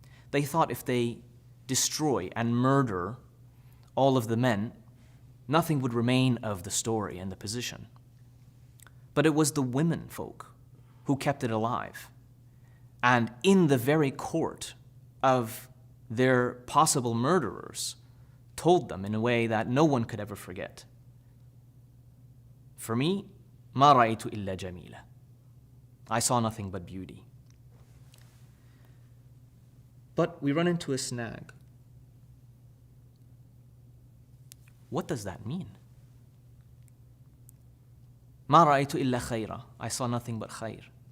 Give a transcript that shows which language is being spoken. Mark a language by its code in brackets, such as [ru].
[en] They thought if they destroy and murder all of the men, nothing would remain of the story and the position. But it was the women folk who kept it alive. And in the very court of their possible murderers, told them in a way that no one could ever forget. [ar] For me, ما رأيت إلا جميلة. [en] I saw nothing but beauty. But we run into a snag. What does that mean? [ar] ما رأيت إلا خيرا. [en] I saw nothing but khair.